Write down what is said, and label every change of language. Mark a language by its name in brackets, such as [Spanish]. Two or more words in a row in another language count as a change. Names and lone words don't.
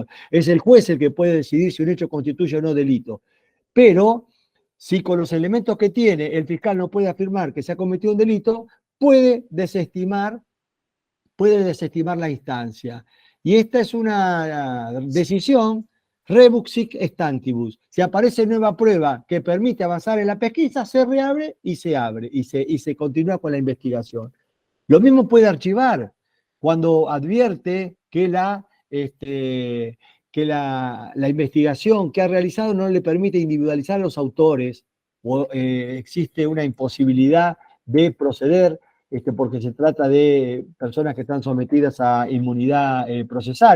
[Spanish] Es el juez el que puede decidir si un hecho constituye o no delito. Pero si con los elementos que tiene el fiscal no puede afirmar que se ha cometido un delito, puede desestimar la instancia. Y esta es una decisión [Latin] rebus sic stantibus. [Spanish] Si aparece nueva prueba que permite avanzar en la pesquisa, se reabre y se abre y se continúa con la investigación. Lo mismo puede archivar cuando advierte que la investigación que ha realizado no le permite individualizar a los autores o existe una imposibilidad de proceder porque se trata de personas que están sometidas a inmunidad procesal.